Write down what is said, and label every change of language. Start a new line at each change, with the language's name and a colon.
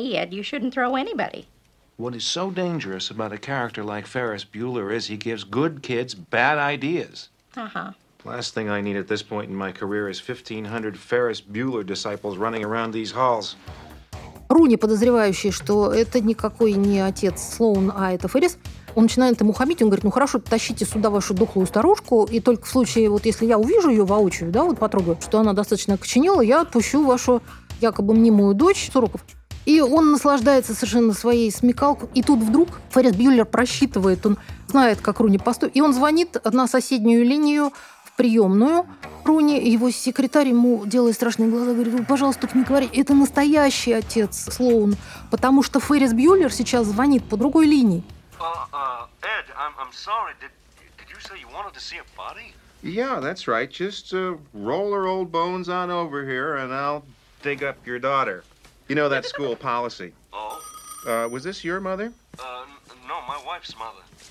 English: What is so dangerous about a character like Ferris Bueller is he gives good kids bad ideas. Uh-huh. Last thing I need at this point in my career is 1500 Ferris Bueller disciples running around these halls.
Russian: Руни, подозревающий, что это никакой не отец Слоун, а это Феррис, он начинает ему хамить, он говорит, ну хорошо, тащите сюда вашу дохлую старушку, и только в случае, вот если я увижу ее воочию, да, вот потрогаю, что она достаточно коченела, я отпущу вашу якобы мнимую дочь с уроков. И он наслаждается совершенно своей смекалкой. И тут вдруг Феррис Бьюллер просчитывает, он знает, как Руни поступит. И он звонит на соседнюю линию, в приемную. Руни, его секретарь, ему делает страшные глаза, говорит, пожалуйста, только не говори, это настоящий отец Слоун, потому что Феррис Бьюллер сейчас звонит по другой линии.
English: Эд, I'm sorry, did you say you wanted to see a body? Yeah, that's right, just roll her old bones on over here, and I'll dig up your daughter. You know that school policy. Oh. Was this your mother? No, my wife's mother.